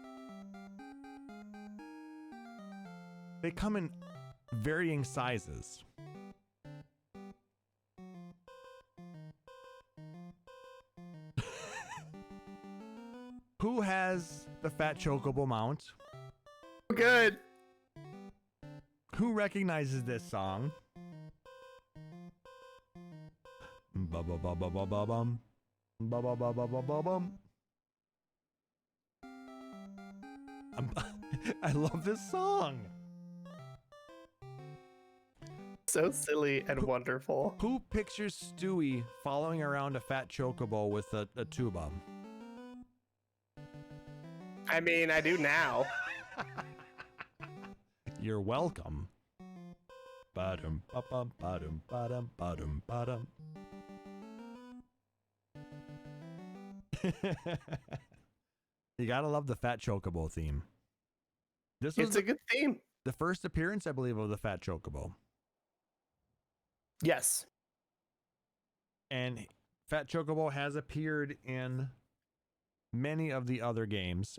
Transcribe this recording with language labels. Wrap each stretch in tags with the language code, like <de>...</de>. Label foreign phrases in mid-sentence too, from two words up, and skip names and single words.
<en>They come in varying sizes. Who has the Fat Chocobo mount? Good. Who recognizes this song? Ba ba ba ba ba ba bum. Ba ba ba ba ba ba bum. I love this song. So silly and wonderful. Who pictures Stewie following around a Fat Chocobo with a tuba? I mean, I do now. You're welcome. Ba-dum, ba-bum, ba-dum, ba-dum, ba-dum, ba-dum. You gotta love the Fat Chocobo theme. It's a good theme. The first appearance, I believe, of the Fat Chocobo. Yes. And Fat Chocobo has appeared in many of the other games.</en>